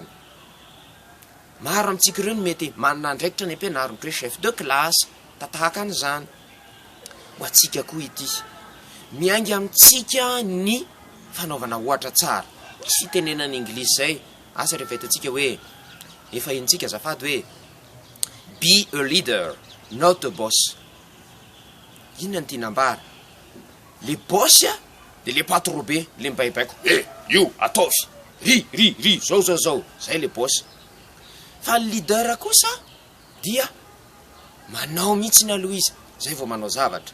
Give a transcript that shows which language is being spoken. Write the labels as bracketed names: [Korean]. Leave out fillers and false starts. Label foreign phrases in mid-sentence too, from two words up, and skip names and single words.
[Malagasy] Maro amintsika ireo mety manana andraikitra ny ampianarina hoe [French] chef de classe, [Malagasy] tatahaka an'izany. Ho antsika koa ity, miainga amintsika ny fanaovana ohatra tsara. Misy fitenenana anglisy zay, asa rehefa hitantsika hoe efa intsika azafady hoe [English] be a leader, not a boss. [Malagasy] Inona ny tinambara? Le boss de le patron be, le mibaibaiko, io ataovy, ry, zao, zay le boss. Fa leader kosa dia manao mihitsy ny aloha izy, zay vao manao zavatra.